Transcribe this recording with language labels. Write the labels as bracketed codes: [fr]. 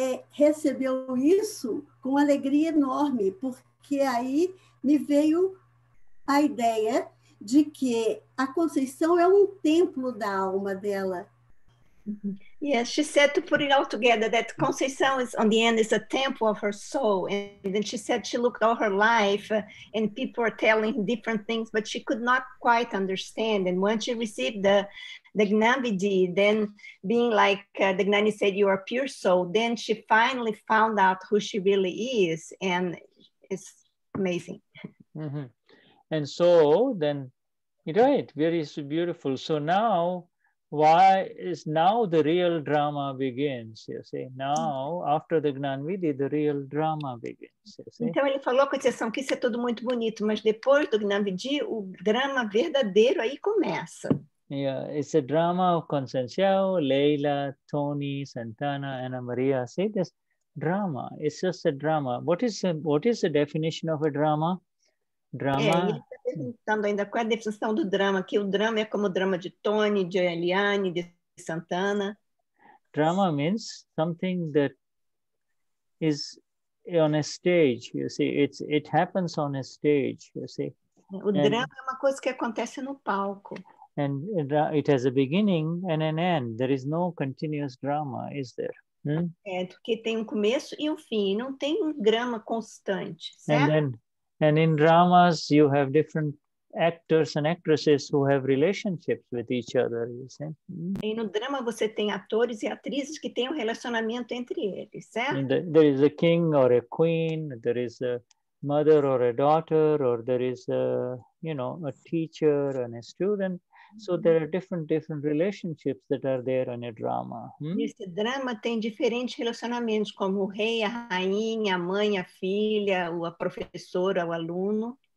[pt] recebeu isso com alegria enorme, porque aí me veio a ideia de que a Conceição é um templo da alma dela. [en] Yes, she said, to put it all together, that Conceição is, on the end, is a temple of her soul. And then she said she looked all her life and people were telling different things, but she could not quite understand. And once she received the Gnani, then being like the Gnani said, you are pure soul, then she finally found out who she really is. And it's amazing. Mm-hmm. And so then, right, very beautiful. So now, why is now the real drama begins, you see? Now, after the Gnanvidi, the real drama begins, you see? [pt] Então ele falou, Conceição, que isso é tudo muito bonito, mas depois do Gnanvidi, o drama verdadeiro aí começa. [en] Yeah, it's a drama of Concenciao, Leila, Tony, Santana, Ana Maria. See this drama, it's just a drama. What is the definition of a drama? Drama. [pt] Ele está perguntando ainda qual é a definição do drama, que o drama é como o drama de Tony, de Eliane, de Santana. [en] Drama means something that is on a stage, you see. It happens on a stage, you see. [pt] O drama é uma coisa que acontece no palco. [en] And it has a beginning and an end. There is no continuous drama, is there? [pt] Porque tem um começo e um fim, não tem um drama constante, certo? [en] And in dramas, you have different actors and actresses who have relationships with each other, you see. [pt] E no drama você tem atores e atrizes que têm um relacionamento entre eles, certo? [en] There is a king or a queen, there is a mother or a daughter, or there is a teacher and a student. So there are different relationships that are there in a drama. [pt] Esse drama tem diferentes relacionamentos, como o rei, a rainha, a mãe, a filha, a professora, o aluno.